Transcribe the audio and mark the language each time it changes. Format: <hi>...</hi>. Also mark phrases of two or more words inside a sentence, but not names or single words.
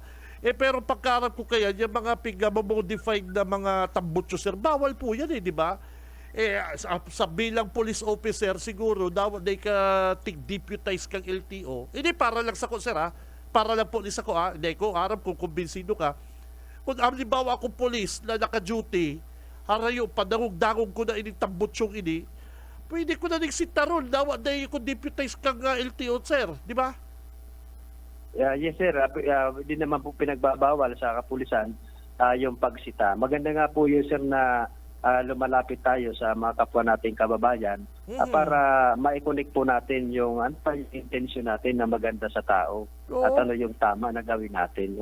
<tl>Pero pagkarap ko kaya, yung mga modified na mga tambutso, sir, bawal po yan di ba?</tl> <bik>Sa bilang police officer siguro dapat ka tig-deputize kang LTO.</bik> <tl>Hindi para lang sa ko sir para lang police ako hindi ko aram kung kumbinsido ka. Kung halimbawa ako polis na naka-duty,</tl> <bik>harayo, padangog-dangog ko na initambot yung ini, pwede ko na nagsitaron, dawa na kung deputize kang LTO, sir. Di ba?</bik> <tl>Yes sir, hindi naman po pinagbabawal sa kapulisan yung pagsita. Maganda nga po yun sir na lumalapit tayo sa mga kapwa nating kababayan para ma-connect po natin yung ano pa yung intention natin na maganda sa tao at ano yung tama na gawin natin.</tl>